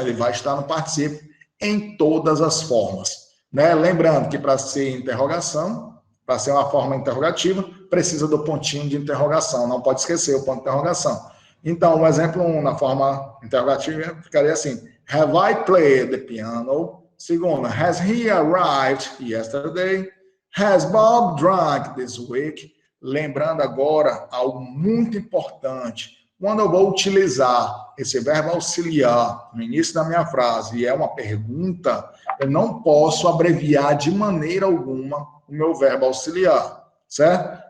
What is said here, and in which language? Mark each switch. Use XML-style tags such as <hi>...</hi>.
<pt>Ele vai estar no particípio em todas as formas. Né? Lembrando que para ser interrogação, para ser uma forma interrogativa, precisa do pontinho de interrogação. Não pode esquecer o ponto de interrogação. Então, o exemplo 1, na forma interrogativa, ficaria assim:</pt> <en>Have I played the piano? Segunda, has he arrived yesterday? Has Bob drunk this week?</en> <pt>Lembrando agora algo muito importante. Quando eu vou utilizar esse verbo auxiliar no início da minha frase e é uma pergunta, eu não posso abreviar de maneira alguma o meu verbo auxiliar, certo?</pt>